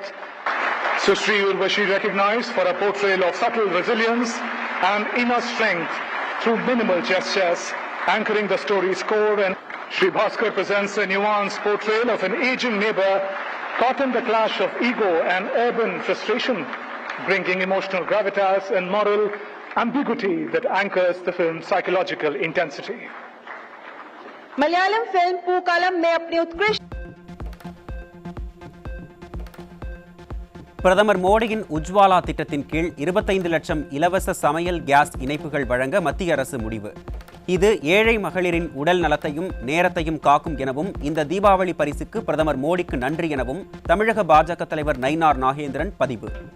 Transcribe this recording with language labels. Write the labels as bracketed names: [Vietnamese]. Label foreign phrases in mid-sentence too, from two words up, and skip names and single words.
[English] Susri Urvashi recognized for a portrayal of subtle resilience and inner strength through minimal gestures, anchoring the story's core. And Shri Bhaskar presents a nuanced portrayal of an aging neighbor caught in the clash of ego and urban frustration, bringing emotional gravitas and moral ambiguity that anchors the film's psychological intensity. [Hindi] मलयालम फिल्म पूकालम में अपनी उत्कृष्ट [Tamil] பிரதமர் மோடியின் உஜ்வாலா திட்டத்தின் கீழ் 25 லட்சம் இலவச சமையல் கேஸ் இணைப்புகள் வழங்க மத்திய அரசு முடிவு. இது ஏழை மகளிரின் உடல் நலத்தையும் நேரத்தையும் காக்கும் எனவும் இந்த தீபாவளி பரிசுக்கு பிரதமர் மோடிக்கு நன்றி எனவும் தமிழக பாஜக தலைவர் நயினார் நாகேந்திரன் பதிவு.